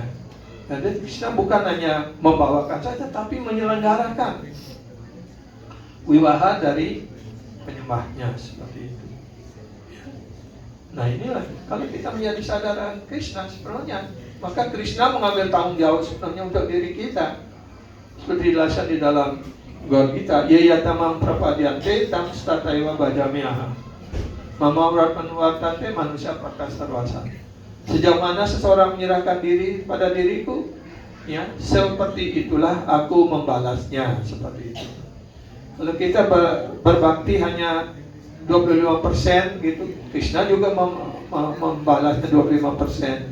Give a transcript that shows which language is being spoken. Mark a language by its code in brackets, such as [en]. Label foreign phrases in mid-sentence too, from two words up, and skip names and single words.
[id] Dan Krishna bukan hanya membawakan saja, tapi menyelenggarakan wiwaha dari penyembahnya, seperti itu. Nah, inilah kalau kita menjadi sadaran Krishna sepenuhnya, maka Krishna mengambil tanggung jawab sepenuhnya untuk diri kita. Seperti dijelaskan di dalam Bhagavad Gita, [sa] Yeyatamam prapadyante tam stataiva bhajamyaha mama vratmanuvartante manusia prakasarvasa. [id] Sejauh mana seseorang menyerahkan diri pada diriku, ya, seperti itulah aku membalasnya, seperti itu. Kalau kita berbakti hanya 25% gitu, Krishna juga membalasnya 25%.